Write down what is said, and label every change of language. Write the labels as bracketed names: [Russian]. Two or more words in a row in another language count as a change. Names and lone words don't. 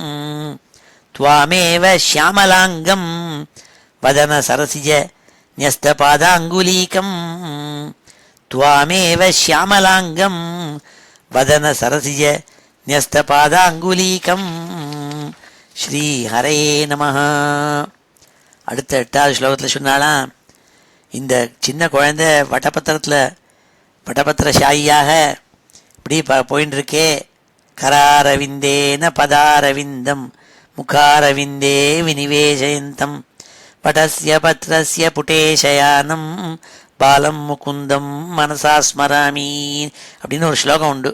[Sanskrit] त्वामेव श्यामलाङ्गं वदनसरसिज न्यस्तपादाङ्गुलीकम्. त्वामेव श्यामलाङ्गं वदनसरसिज न्यस्तपादाङ्गुलीकम्. श्री हरे नमः. [Tamil] அடுத்த 8வது ஸ்லோகத்தில் சொன்னாலாம், இந்த சின்ன குழந்தை வட்டபத்திரசாயியாக இப்படி போயின்னு இருக்கே. [Sanskrit] करारविन्देन पदारविन्दं मुखारविन्दे विनिवेशयन्तम् पटस्य पत्रस्य पुटेशयानम् बालं मुकुन्दं मनसा स्मरामि [Tamil] அப்படின்னு ஒரு ஸ்லோகம் உண்டு.